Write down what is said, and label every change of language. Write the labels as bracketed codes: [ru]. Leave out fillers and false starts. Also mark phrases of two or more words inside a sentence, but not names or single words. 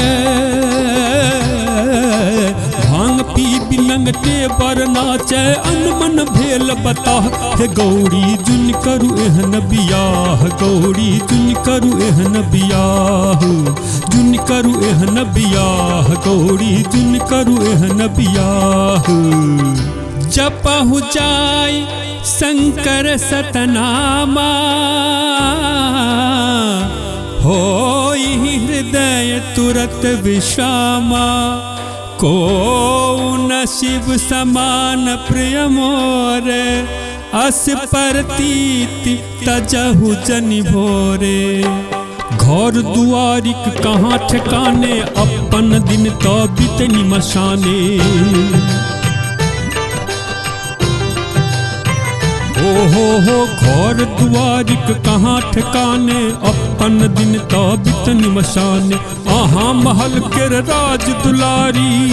[mai] भांग पी बिलंगटे बर नाचे अनमन भेल बता हे गौरी जुन करू एहन बियाह गौरी जुन करू एहन बियाह जुन करू एहन बियाह गौरी जुन करू एहन बियाह [awa] जपहु जाय शंकर सतनामा होई हृदय तुरत विश्रामा को न शिव समान प्रिय मोरे अस परतीति तजहु जनि भोरे [mai] घर दुआरिक कहाँ ठिकाने अपन दिन तो बितनी मशाने हो घर दुआरिक कहाँ ठिकाने अपन दिन तो बितनी मशाने आहा महल के राज दुलारी